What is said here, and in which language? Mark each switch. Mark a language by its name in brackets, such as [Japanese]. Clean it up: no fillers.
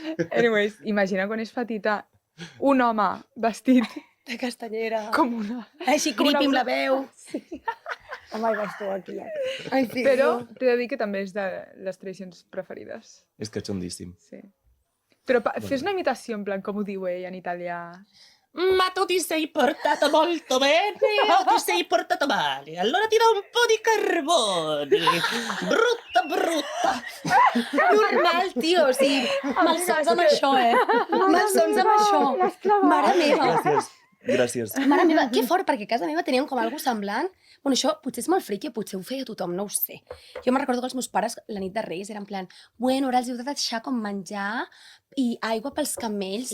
[Catalan] Anyways, imagina quan és petita un home vestit De castanyera. com una... Així creepy amb la veu. Home, el bastó aquí. Ai, sí. Però t'he de dir que també és de les tradicions preferides. És que xondíssim. Sí. Però fes una imitació, en plan, com ho diu ell en italià. [Italian] Ma tu ti sei portato molto bene o ti sei portato male? Allora ti do un po' di carbone. Brutta, brutta. [Catalan] Normal, tio. O sigui, malsons amb això, Malsons amb això. Mare meva. Gràcies. Mare meva, que fort, perquè a casa meva teníem com algo semblant. Bueno, això potser és molt friqui, potser ho feia tothom, no ho sé. Jo me'n recordo que els meus pares, la nit de Reis, eren en plan, bueno, ara els heu de deixar com menjar i aigua pels camells.